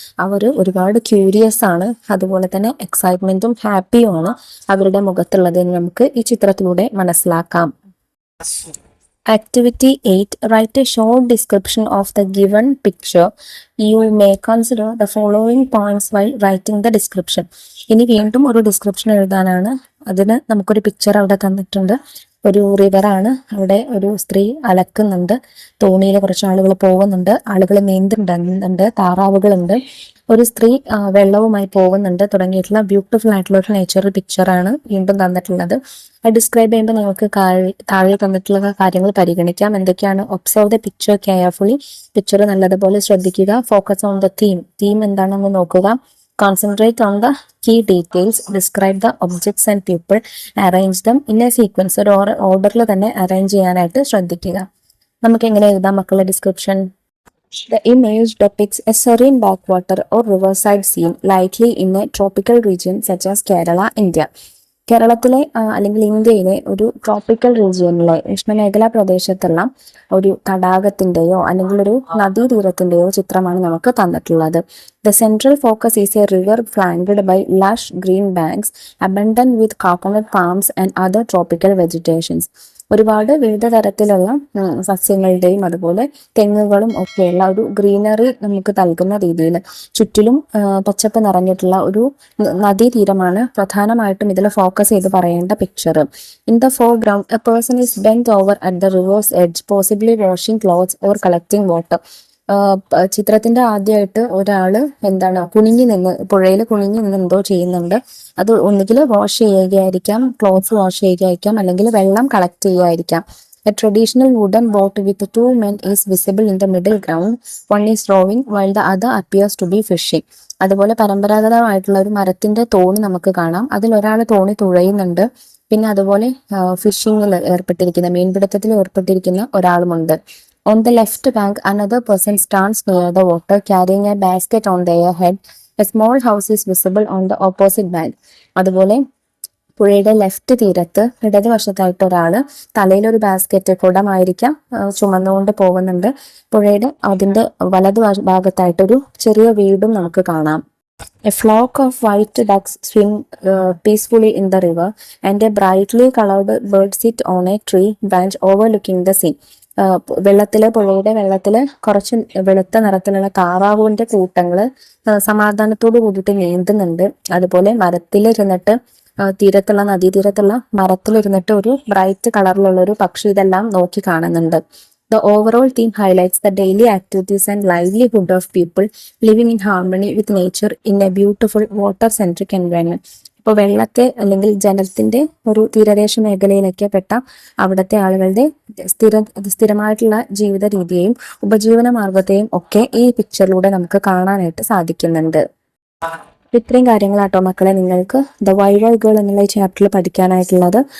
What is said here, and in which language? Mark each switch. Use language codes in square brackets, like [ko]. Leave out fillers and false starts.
[ml] അവർ ഒരുപാട് ക്യൂരിയസ് ആണ്, അതുപോലെ തന്നെ എക്സൈറ്റ്മെന്റും ഹാപ്പിയുമാണ് അവരുടെ മുഖത്തുള്ളത് എന്ന് നമുക്ക് ഈ ചിത്രത്തിലൂടെ മനസ്സിലാക്കാം. [en] Activity 8. Write a short description of the given picture. You may consider the following points while writing the description. [ml] ഇനി വീണ്ടും ഒരു ഡിസ്ക്രിപ്ഷൻ എഴുതാനാണ്. അതിന് നമുക്കൊരു പിക്ചർ അവിടെ തന്നിട്ടുണ്ട്. ഒരു റിവറാണ്, അവിടെ ഒരു സ്ത്രീ അലക്കുന്നുണ്ട്, തോണിയിൽ കുറച്ച് ആളുകൾ പോകുന്നുണ്ട്, ആളുകൾ നീന്തുന്നുണ്ട്, താറാവുകളുണ്ട്, ഒരു സ്ത്രീ വെള്ളവുമായി പോകുന്നുണ്ട് തുടങ്ങിയിട്ടുള്ള ബ്യൂട്ടിഫുൾ ആയിട്ടുള്ള ഒരു നേച്ചർ പിക്ചറാണ് വീണ്ടും തന്നിട്ടുള്ളത്. അത് ഡിസ്ക്രൈബ് ചെയ്യുമ്പോൾ നമുക്ക് താഴെ തന്നിട്ടുള്ള കാര്യങ്ങൾ പരിഗണിക്കാം. എന്തൊക്കെയാണ്? [en] Observe the picture carefully. [ml] Picture നല്ലതുപോലെ ശ്രദ്ധിക്കുക. [en] focus on the theme [ml] എന്താണെന്ന് നോക്കുക. [en] Concentrate on the key details. Describe the objects and people. Arrange them in a sequence. [ml] ഒരു ഓർഡറിൽ തന്നെ അറേഞ്ച് ചെയ്യാനായിട്ട് ശ്രദ്ധിക്കുക. നമുക്ക് എങ്ങനെ എഴുതാം മക്കളുടെ description? [en] The image depicts a serene backwater or riverside scene, likely in a tropical region such as Kerala, India. [ml] കേരളത്തിലെ അല്ലെങ്കിൽ ഇന്ത്യയിലെ ഒരു ട്രോപ്പിക്കൽ റീജിയനിലെ ഉഷ്ണമേഖലാ പ്രദേശത്തുള്ള ഒരു തടാകത്തിന്റെയോ അല്ലെങ്കിൽ ഒരു നദീതീരത്തിന്റെയോ ചിത്രമാണ് നമുക്ക് തന്നിട്ടുള്ളത്. [en] The central focus is a river flanked by lush green banks abundant with coconut palms and other tropical vegetations. [ml] ഒരുപാട് വിവിധ തരത്തിലുള്ള സസ്യങ്ങളുടെയും അതുപോലെ തെങ്ങുകളും ഒക്കെയുള്ള ഒരു ഗ്രീനറി നമുക്ക് നൽകുന്ന രീതിയിൽ ചുറ്റിലും പച്ചപ്പ് നിറഞ്ഞിട്ടുള്ള ഒരു നദീതീരമാണ് പ്രധാനമായിട്ടും ഇതിൽ ഫോക്കസ് ചെയ്ത് പറയേണ്ട picture. [en] In the foreground a person is bend over at the river's edge, possibly washing clothes or collecting water. [ml] ചിത്രത്തിന്റെ ആദ്യമായിട്ട് ഒരാള് കുനിഞ്ഞു നിന്ന് പുഴയിൽ കുനിഞ്ഞു നിന്ന് എന്തോ ചെയ്യുന്നുണ്ട്. അത് ഒന്നുകിൽ വാഷ് ചെയ്യുകയായിരിക്കാം, ക്ലോത്ത്സ് വാഷ് ചെയ്യുകയായിരിക്കാം, അല്ലെങ്കിൽ വെള്ളം collect ചെയ്യുകയായിരിക്കാം. [en] A traditional wooden boat with two men is visible in the middle ground. One is rowing while the other appears to be fishing. [ml] അതുപോലെ പരമ്പരാഗതമായിട്ടുള്ള ഒരു മരത്തിന്റെ തോണി നമുക്ക് കാണാം. അതിൽ ഒരാൾ തോണി തുഴയുന്നുണ്ട്. പിന്നെ അതുപോലെ ഫിഷിങ്ങിൽ ഏർപ്പെട്ടിരിക്കുന്ന മീൻപിടുത്തത്തിൽ ഏർപ്പെട്ടിരിക്കുന്ന ഒരാളുമുണ്ട്. [en] On the left bank, another person stands near the water carrying a basket on their head. A small house is visible on the opposite bank. [ml] അതുപോലെ പുഴയുടെ ലെഫ്റ്റ് തീരത്ത് ഇടതുവശത്തായിട്ട് ഒരാള് തലയിലൊരു ബാസ്ക്കറ്റ് കുടമായിരിക്കാം ചുമന്നുകൊണ്ട് പോകുന്നുണ്ട്. പുഴയുടെ അതിന്റെ വലതു ഭാഗത്തായിട്ടൊരു ചെറിയ വീടും നമുക്ക് കാണാം. [en] A flock of white ducks swim peacefully in the river and a brightly colored bird sit on a tree branch overlooking the sea. [ml] പുഴയുടെ വെള്ളത്തില് കുറച്ച് വെളുത്ത നിറത്തിലുള്ള താറാവുവിന്റെ കൂട്ടങ്ങള് സമാധാനത്തോടു കൂടിയിട്ട് നീന്തുന്നുണ്ട്. അതുപോലെ മരത്തിലിരുന്നിട്ട് നദീതീരത്തുള്ള മരത്തിലിരുന്നിട്ട് ഒരു ബ്രൈറ്റ് കളറിലുള്ള ഒരു പക്ഷി ഇതെല്ലാം നോക്കി കാണുന്നുണ്ട്. [en] The overall theme highlights the daily activities and livelihood of people living in harmony with nature in a beautiful water-centric environment. [ml] ഇപ്പോൾ വെള്ളത്തെ അല്ലെങ്കിൽ ജലത്തിന്റെ ഒരു തീരദേശ മേഖലയിലൊക്കെ പെട്ട അവിടുത്തെ ആളുകളുടെ സ്ഥിരമായിട്ടുള്ള ജീവിത രീതിയെയും ഉപജീവന മാർഗത്തെയും ഒക്കെ ഈ പിക്ചറിലൂടെ നമുക്ക് കാണാനായിട്ട് സാധിക്കുന്നുണ്ട്. ഇത്രയും കാര്യങ്ങളാട്ടോ മക്കളെ നിങ്ങൾക്ക് ദ വൈൽഡ് ഗേൾ എന്നുള്ള ചാപ്റ്ററിൽ പഠിക്കാനായിട്ടുള്ളത്.